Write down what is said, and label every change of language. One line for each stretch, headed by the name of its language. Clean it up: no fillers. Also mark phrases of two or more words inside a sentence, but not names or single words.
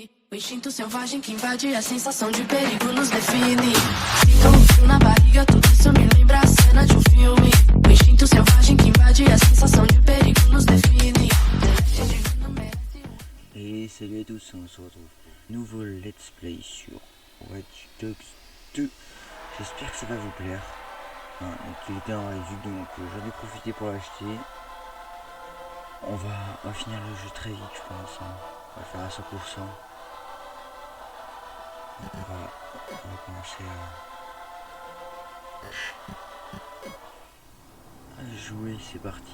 Portuguese: O instinto selvagem que invade a sensação de perigo nos define. Sinto um frio na barriga, tudo isso me lembra a cena de um filme. O instinto selvagem que invade a sensação de perigo nos define.
French: Et salut à tous, on se retrouve pour un nouveau
English: let's play
French: sur Watch Dogs 2. J'espère que ça va vous plaire. Donc il était en réduit, donc j'en ai profité pour l'acheter. On va finir le jeu très vite, je pense. On va faire à 100%. On va commencer à jouer, c'est parti.